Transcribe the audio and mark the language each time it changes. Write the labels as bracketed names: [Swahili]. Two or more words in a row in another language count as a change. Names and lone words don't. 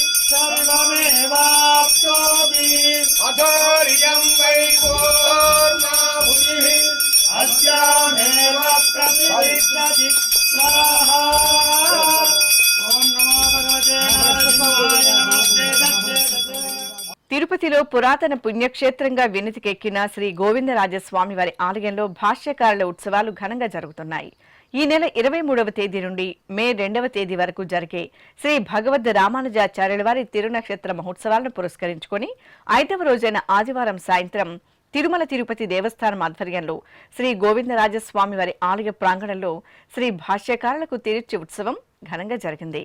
[Sanskrit] सर्वमेवाप्नोति अधोर्यं वै पूर्णाहुतिः अस्यामेव प्रतिष्ठति स्वाहा ॐ नमो भगवते नरसिंहाय नमस्ते दत्ते [Telugu] తిరుపతిలో పురాతన పుణ్యక్షేత్రంగా వినితికెక్కిన శ్రీ గోవిందరాజస్వామి వారి ఆలయంలో భాష్యకారుల ఉత్సవాలు ఘనంగా జరుగుతున్నాయి. ఈ నెల 23వ తేదీ నుండి మే 2వ తేదీ వరకు జరిగే శ్రీ భగవద్ రామానుజాచార్యుల వారి తిరునక్షత్ర మహోత్సవాలను పురస్కరించుకుని 5వ రోజైన ఆదివారం సాయంత్రం తిరుమల తిరుపతి దేవస్థానం ఆధ్వర్యంలో శ్రీ గోవిందరాజస్వామి వారి ఆలయ ప్రాంగణంలో శ్రీ భాష్యకారులకు తిరుచి ఉత్సవం ఘనంగా జరిగింది.